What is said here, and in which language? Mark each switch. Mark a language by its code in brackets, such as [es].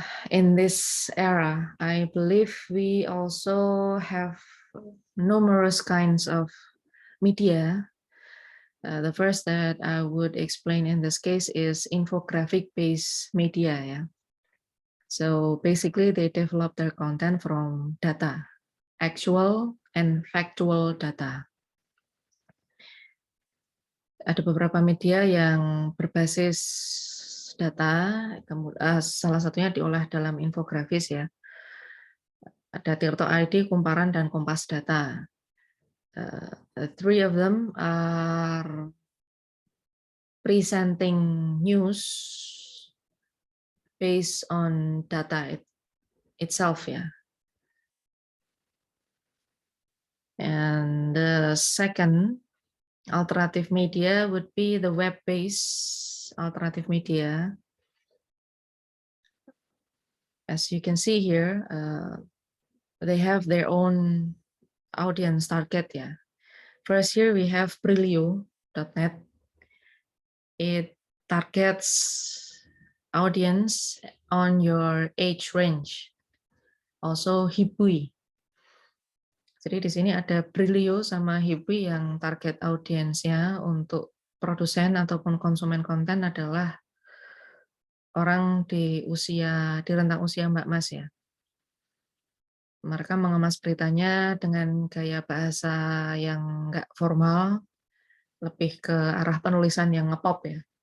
[en] in this era, I believe we also have numerous kinds of media. The first that I would explain in this case is infographic-based media. Yeah. So basically, they develop their content from data, actual and factual data. [id] Ada beberapa media yang berbasis data, salah satunya diolah dalam infografis ya. Ada Tirto ID, Kumparan, dan Kompas Data. [en] The three of them are presenting news based on data itself ya. And the second alternative media would be the web-based alternative media. As you can see here, they have their own audience target ya. First here we have Brilio.net. It targets audience on your age range. Also Hibui. [id] Jadi di sini ada Brilio sama Hibui yang target audiensnya untuk produsen ataupun konsumen konten adalah orang di rentang usia Mbak Mas ya. Mereka mengemas beritanya dengan gaya bahasa yang nggak formal, lebih ke arah penulisan yang ngepop ya.